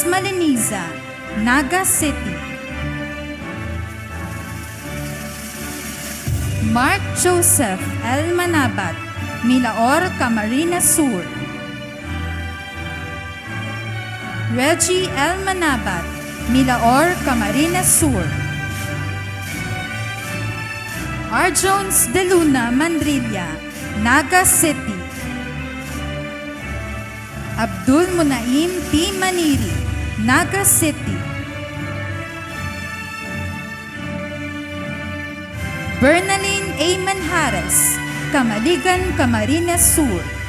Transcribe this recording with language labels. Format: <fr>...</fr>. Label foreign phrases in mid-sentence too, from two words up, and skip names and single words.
<en>Maliniza, Naga City. Mark Joseph L. Manabat, Milaor, Camarines Sur. Reggie L. Manabat, Milaor, Camarines Sur. R. Jones de Luna Mandrilla, Naga City. Abdul Munaim P. Maniri, Naga City. Bernaline A. Manjares, Camaligan, Camarines Sur.</en>